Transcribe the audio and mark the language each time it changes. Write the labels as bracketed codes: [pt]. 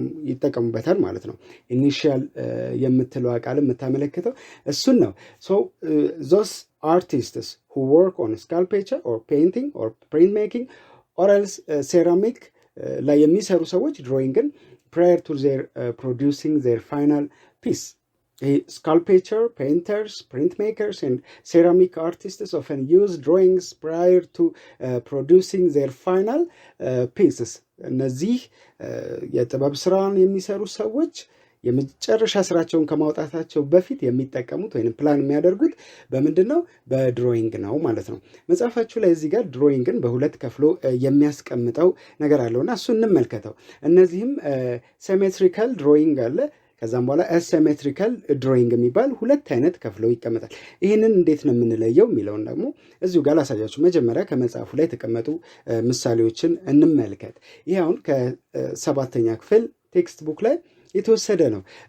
[am] ይጠቀሙበታል ማለት ነው። ኢኒሺያል የምትለው ቃል የምታመለክተው እሱን ነው። [en] So those artists who work on sculpture or painting or printmaking or else ceramic [am] ላይ የሚሰሩ ሰዎች ድሮይንግን [en] prior to their producing their final piece. Sculpture, painters, printmakers, and ceramic artists often use drawings prior to producing their final pieces. [am] እነዚህ የጥበብ ስራን የሚሰሩ ሰዎች የመጨረሻ ስራቸውን ከማውጣታቸው በፊት የሚጠቀሙት ወይም ፕላን የሚያደርጉት በምንድን ነው? በድሮይንግ ነው ማለት ነው። መጽሐፋችሁ ላይ እዚህ ጋር ድሮይንግን በሁለት ከፍሎ የሚያስቀምጠው ነገር አለውና እሱ እንመልከተው። እነዚህም ሲሜትሪካል ድሮይንግ አለ። ከዛም በኋላ አሲሜትሪካል ድሮይንግ የሚባል ሁለት አይነት ከፍለው ይቀመጣል። ይህንን እንዴት ነው የምንለየው የሚለውን ደግሞ እዚሁ ጋር ላሳያችሁ። መጀመሪያ ከመጽሐፉ ላይ የተቀመጡ ምሳሌዎችን እንመልከት። ይህ አሁን ከሰባተኛ ክፍል ቴክስት ቡክ ላይ የተወሰደ ነው።